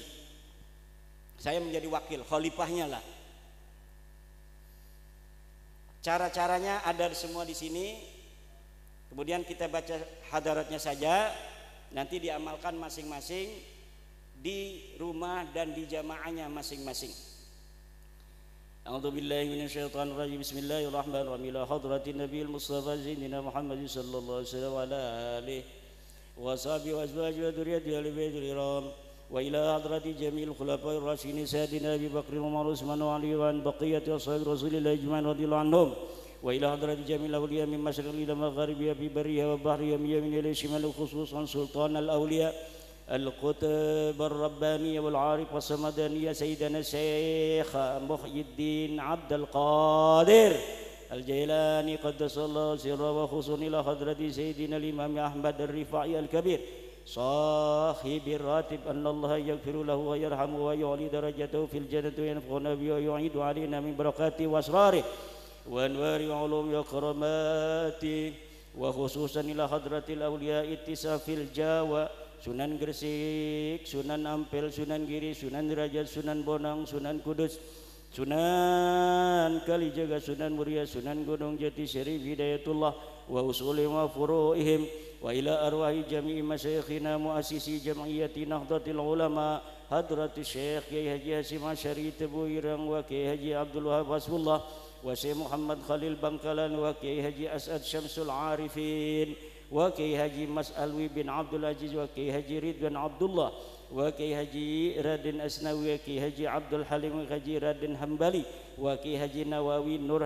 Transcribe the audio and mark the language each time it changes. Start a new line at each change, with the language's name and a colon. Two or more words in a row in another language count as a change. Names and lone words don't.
Indonesian: Saya menjadi wakil, khalifahnya lah. Cara-caranya ada semua di sini. Kemudian kita baca hadaratnya saja. Nanti diamalkan masing-masing di rumah dan di jamaahnya masing-masing.
Arabic: أعوذ بالله من الشيطان الرجيم. Bismillahirrahmanirrahim. إلى حضرة النبي المصطفى سيدنا محمد صلى الله عليه وسلم وعلى آله وصحبه وأزواجه وذرياته أهل البيت الكرام. وإلى حضرة جميع الخلفاء الراشدين سيدنا أبي بكر وعمر عثمان وعلي وبقية أصحاب رسول الله أجمعين رضي الله عنهم. وإلى حضرة جميع الأولياء من مشارق إلى مغاربها في برها وبحرها من يمين إلى شمال خصوصا سلطان الأولياء القطب الرباني والعارف الصمداني سيدنا شيخ محيي الدين عبد القادر الجيلاني قدس الله سره وخصوصا إلى حضرة سيدنا إمام أحمد الرفاعي الكبير صاحب الراتب أن الله يغفر له ويرحمه ويعلي درجته في الجنة وينفعنا به ويعيد علينا من بركاته وأسراره وأنواره وعلومه وكراماته وخصوصا إلى حضرة الأولياء اتصاف الجاوة, Sunan Gresik, Sunan Ampel, Sunan Giri, Sunan Derajat, Sunan Bonang, Sunan Kudus, Sunan Kalijaga, Sunan Muria, Sunan Gunung Jati, Syarif Hidayatullah وأصولهم وفروعهم وإلى أرواح جميع مشايخنا مؤسسي جمعية Nahdlatul Ulama hadrati Syekh Kiai Haji Hasyim Asy'ari Tebu Ireng wa Kiai Haji Abdul Wahab Hasbullah wa Syekh Muhammad Khalil Bangkalan wa Kiai Haji As'ad Syamsul Arifin wa Kiai Haji Mas Alwi bin Abdul Aziz wa Kiai Haji Ridwan Abdullah wa Kiai Haji Raden Asnawi wa Kiai Haji Abdul Halim wa Haji Raden Hambali wa Kiai Haji Nawawi Nur